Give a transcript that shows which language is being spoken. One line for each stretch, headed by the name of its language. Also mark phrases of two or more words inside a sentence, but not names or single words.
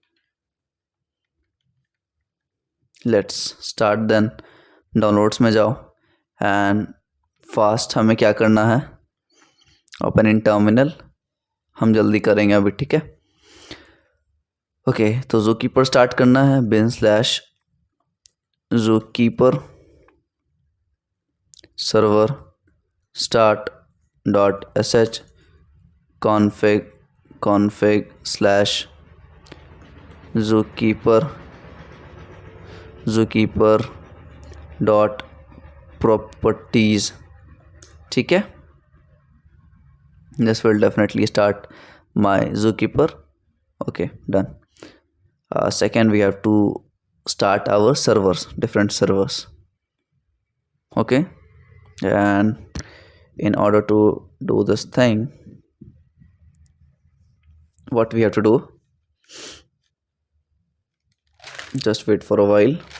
English: Let's start then.
Hindi: डाउनलोड्स में जाओ
English: and fast
Hindi: हमें क्या करना है,
English: open in terminal.
Hindi: हम जल्दी करेंगे अभी. ठीक है, ओके. तो ज़ूकीपर स्टार्ट करना है.
English: bin/zookeeper server start.sh config/zookeeper dot properties.
Hindi: ठीक है,
English: this will definitely start my zookeeper. Okay, done. Second, we have to start our servers, different servers. Okay, and in order to do this thing, what we have to do, just wait for a while.